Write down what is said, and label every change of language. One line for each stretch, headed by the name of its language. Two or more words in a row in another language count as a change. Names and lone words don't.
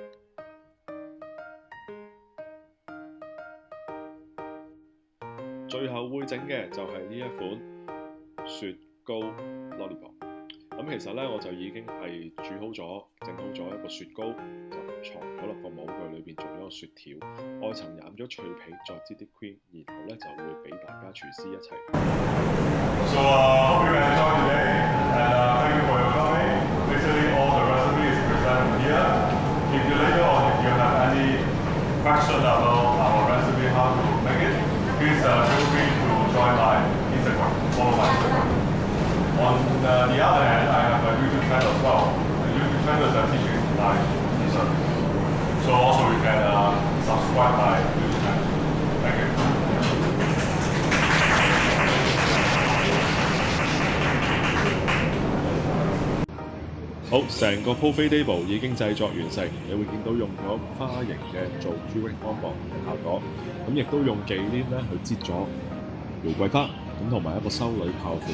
Cantonese: 最後會整嘅就係呢一款雪糕 lollipop。其實咧我就已經係煮好咗、整好咗一個雪糕，就藏咗落個模具裏邊做咗個雪條，外層染咗脆皮，再擠啲 cream， 然後咧就會俾大家廚師一齊。
English: So hope you enjoy today and thank you for your coming. Basically all the recipes presented here. If you later on if you have any question about our recipe how to make it, please feel free to join my Instagram, follow my Instagram. On the other hand, I have a YouTube channel as well. The YouTube channel is teaching live dessert. So also you can subscribe my YouTube channel. Thank you.
Cantonese: 好，成個
English: buffet table
Cantonese: 已經製作完成，你會見到用咗花形嘅做朱古力安博嘅效果，亦都用忌廉咧去擠咗玫瑰花，同埋一個修女泡芙。